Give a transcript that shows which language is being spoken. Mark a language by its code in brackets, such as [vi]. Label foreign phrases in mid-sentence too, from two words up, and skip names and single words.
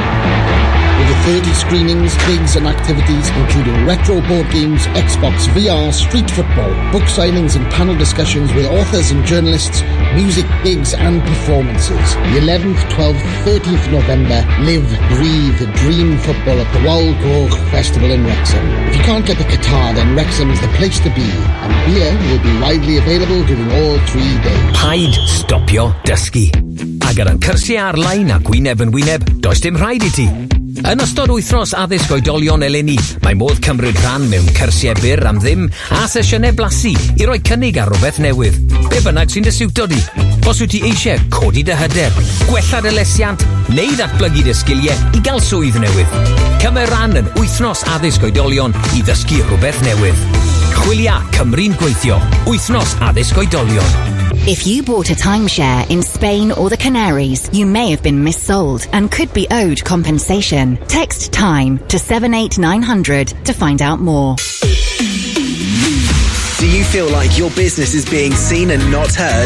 [en] Over 30 screenings, gigs and activities including retro board games, Xbox, VR, street football, book signings and panel discussions with authors and journalists, music, gigs and performances. The 11th, 12th, 30th November, live, breathe, dream football at the Wild Grove Festival in Wrexham. If you can't get the Qatar, then Wrexham is the place to be, and beer will be widely available during all 3 days. [cy] Paid stopio dysgu. Agar yn cyrsiau ar-lein a gwyneb yn wyneb, does dim rhaid I ti. Yn ystod wythnos addysg oedolion eleni, mae modd cymryd rhan mewn cyrsiau byr am ddim a sesiynau blasu I roi cynnig ar rhywbeth newydd. Be bynnag sy'n dy siwto di. Os wyt ti eisiau codi dy hyder, gwella dy lesiant, neu ddatblygu dy sgiliau I gael swydd newydd. Cymer ran yn wythnos addysg oedolion I ddysgu rhywbeth newydd. Chwilia Cymru'n gweithio. Wythnos addysg oedolion. [en] If you bought a timeshare in Spain or the Canaries, you may have been missold and could be owed compensation. Text TIME to 78900 to find out more. Do you feel like your business is being seen and not heard?